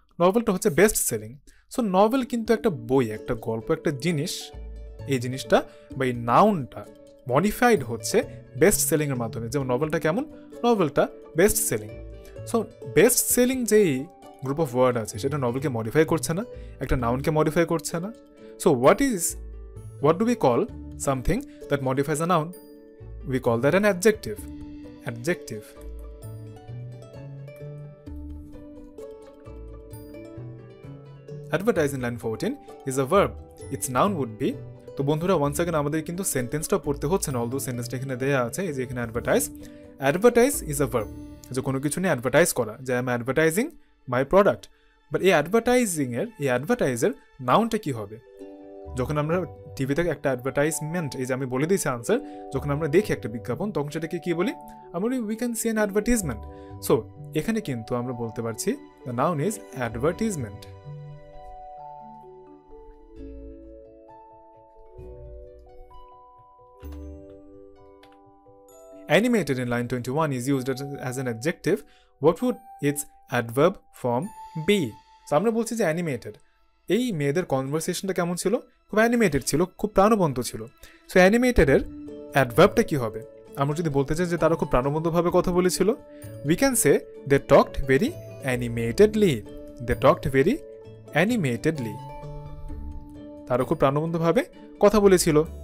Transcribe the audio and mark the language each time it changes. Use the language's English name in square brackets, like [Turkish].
[Bangla] নভেলটা হচ্ছে best selling. So novel কিন্তু একটা বই, একটা গল্প, একটা জিনিস, এই জিনিসটা বা এই নাউনটা মডিফাইড হচ্ছে বেস্ট সেলিং এর মাধ্যমে। যেমন নভেলটা কেমন? নভেলটা best selling. So best selling যেই গ্রুপ অফ ওয়ার্ড আছে সেটা নভেলকে মডিফাই করছে না, একটা নাউনকে মডিফাই করছে না। [English] So what do we call something that modifies a noun? We call that an adjective. Adjective. Advertise in line 14 is a verb. Its noun would be, [Bangla] তো বন্ধুরা [English] once again [Bangla] আমাদের কিন্তু সেন্টেন্সটা পড়তে হচ্ছে না, অলদো সেন্টেন্সটা এখানে দেয়া আছে, এই যে এখানে advertise. [English] advertise is a verb, [Bangla] যে কোনো কিছু নিয়ে অ্যাডভার্টাইজ করা, যে [English] I am advertising my product. [Bangla] But এই অ্যাডভার্টাইজের নাউনটা কি হবে? যখন আমরা টিভিতে একটা অ্যাডভার্টাইজমেন্ট, এই যে আমি বলে দিয়েছি আনসার, যখন আমরা দেখি একটা বিজ্ঞাপন তখন সেটাকে কি বলি? [English] আমরা we can see an advertisement. [Bangla] So এখানে কিন্তু আমরা বলতে পারছি [English] The noun is advertisement. Animated in line 21 is used as an adjective. What would its adverb form be? [Bangla] So আমরা বলছি যে অ্যানিমেটেড, এই মেয়েদের কনভারসেশনটা কেমন ছিল? খুব অ্যানিমেটেড ছিল, খুব প্রাণবন্ত ছিল। সো অ্যানিমেটেডের অ্যাডভার্বটা কি হবে? আমরা যদি বলতে চাই যে তারা খুব প্রাণবন্তভাবে কথা বলেছিল, [English] We can say they talked very animatedly. They talked very animatedly, [Bangla] তারা খুব প্রাণবন্তভাবে কথা বলেছিল।